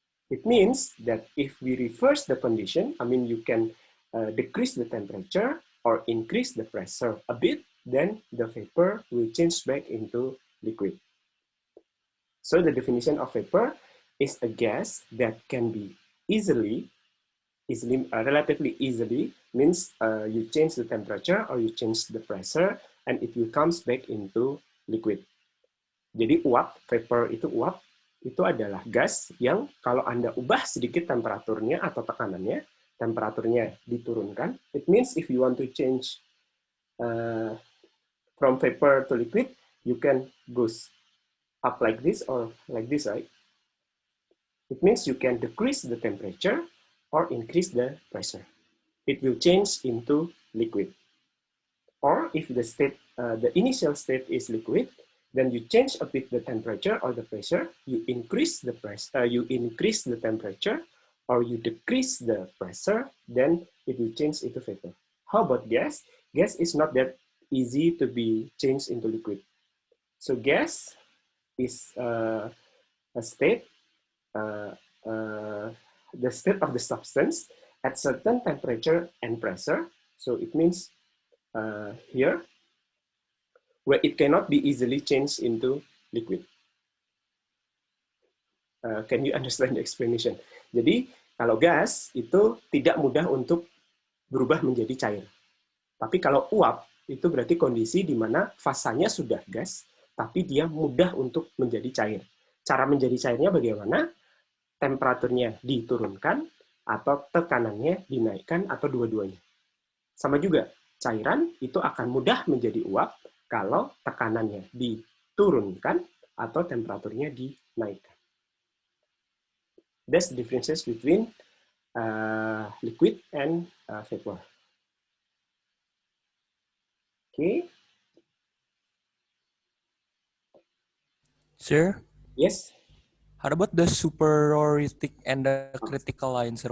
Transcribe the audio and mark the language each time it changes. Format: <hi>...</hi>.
<en>It means that if we reverse the condition, I mean you can decrease the temperature or increase the pressure a bit, then the vapor will change back into liquid. So the definition of vapor is a gas that can be relatively easily, means you change the temperature or you change the pressure and it will comes back into liquid.</en> <id>Jadi uap, vapor itu adalah gas yang kalau Anda ubah sedikit temperaturnya atau tekanannya, temperaturnya diturunkan.</id> <en>It means if you want to change from vapor to liquid, you can go up like this or like this, right? It means you can decrease the temperature or increase the pressure. It will change into liquid. Or if the state, the initial state is liquid, then you change a bit the temperature or the pressure, you increase the temperature, or you decrease the pressure, then it will change into vapor. How about gas? Gas is not that easy to be changed into liquid. So gas is a state, the state of the substance at certain temperature and pressure. So it means here, where it cannot be easily changed into liquid. Can you understand the explanation?</en> <id>Jadi, kalau gas itu tidak mudah untuk berubah menjadi cair. Tapi kalau uap, itu berarti kondisi di mana fasanya sudah gas, tapi dia mudah untuk menjadi cair. Cara menjadi cairnya bagaimana? Temperaturnya diturunkan, atau tekanannya dinaikkan, atau dua-duanya. Sama juga, cairan itu akan mudah menjadi uap, kalau tekanannya diturunkan atau temperaturnya dinaikkan.</id> <en>That's the differences between liquid and vapor. Okay. Sir? Yes? How about the superoritic and the critical line, sir?</en>